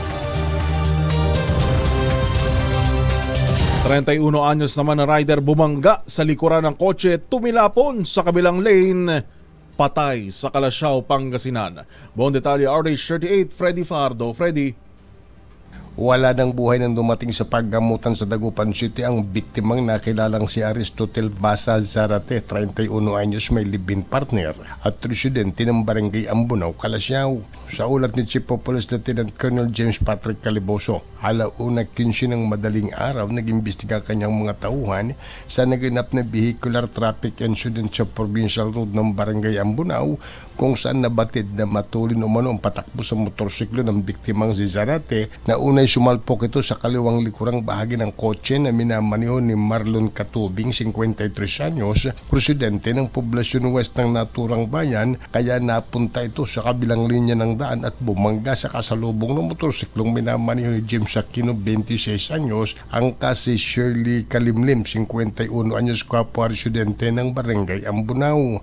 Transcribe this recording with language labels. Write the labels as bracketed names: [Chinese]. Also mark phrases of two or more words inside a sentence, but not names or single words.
[Filipino] 31 anyos naman na rider bumangga sa likuran ng kotse, tumilapon sa kabilang lane, patay sa Calasiao, Pangasinan. Buong detalye, RH38, Freddy Fardo. Freddy. Wala ng buhay nang dumating sa paggamutan sa Dagupan City ang biktimang nakilalang si Aristotel Basa Zarate, 31 anyos, may [English] live-in partner [Filipino] at residente ng Barangay Ambunaw, Calasiao. Sa ulat ni [English] Chief of Police Lieutenant Colonel [Filipino] James Patrick Caliboso, 1:15 ng madaling araw nag-imbestiga kanyang mga tauhan sa naganap na [English] vehicular traffic incident [Filipino] sa Provincial Road ng Barangay Ambunaw kung saan nabatid na matulin umano ang patakbo sa motorsiklo ng biktimang si Zarate na unay sumalpok ito sa kaliwang likurang bahagi ng kotse na minamaneho ni Marlon Katubing, 53 anyos, residente ng Poblacion West ng naturang bayan, kaya napunta ito sa kabilang linya ng daan at bumangga sa kasalubong ng motorsiklong minamaneho ni James Aquino, 26 anyos, ang si Shirley Kalimlim, 51 anyos, kapwa residente ng Barangay Ambunaw.